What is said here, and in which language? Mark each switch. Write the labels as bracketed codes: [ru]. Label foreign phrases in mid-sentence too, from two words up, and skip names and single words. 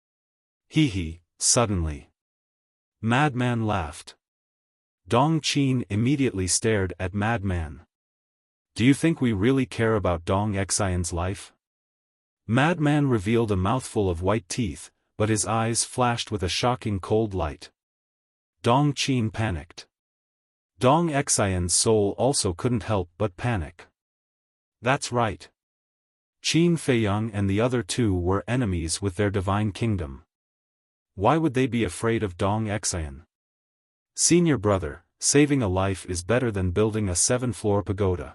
[en] Suddenly. Madman laughed. Dong Qin immediately stared at Madman. Do you think we really care about Dong Xian's life? Madman revealed a mouthful of white teeth, but his eyes flashed with a shocking cold light. Dong Qin panicked. Dong Xian's soul also couldn't help but panic. That's right. Qin Feiyang and the other two were enemies with their divine kingdom. Why would they be afraid of Dong Xian? Senior brother, saving a life is better than building a 7-floor pagoda.